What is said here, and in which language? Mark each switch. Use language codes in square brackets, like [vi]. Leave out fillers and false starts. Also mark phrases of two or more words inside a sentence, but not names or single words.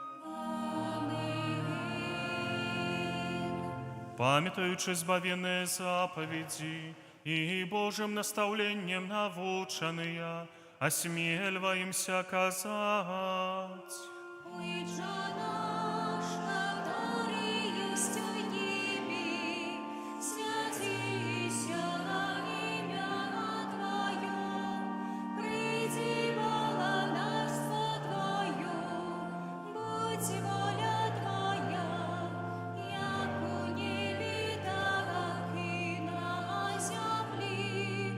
[be] Памятаючы збавеныя запаведзі і Божым настаўленнем навучаныя, асмельваемся казаць: [ru] Ойче наш, который есть в небе, святися имя Твое, приди царство Твое, будь воля Твоя, яко в небе, так и на земле.